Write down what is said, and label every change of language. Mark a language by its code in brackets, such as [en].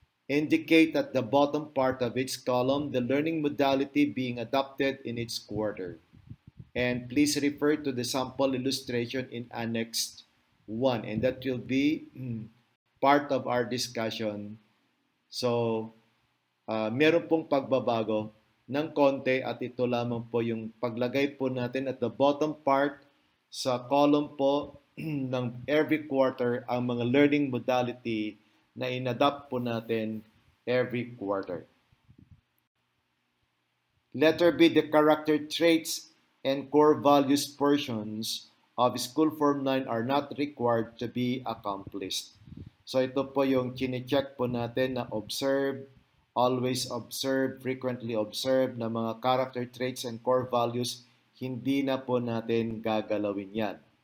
[en] Indicate at the bottom part of each column the learning modality being adopted in each quarter. And please refer to the sample illustration in Annex 1, and that will be part of our discussion. [tl] So, meron pong pagbabago ng konti at ito lamang po yung paglagay po natin [en] at the bottom part [tl] sa column po ng every quarter ang mga learning modality na inadapt po natin every quarter. [en] Letter B, the character traits and core values portions of School Form 9 are not required to be accomplished. [tl] So ito po yung chine-check po natin na observe, always observe, frequently observe na mga character traits and core values, hindi na po natin gagalawin yan.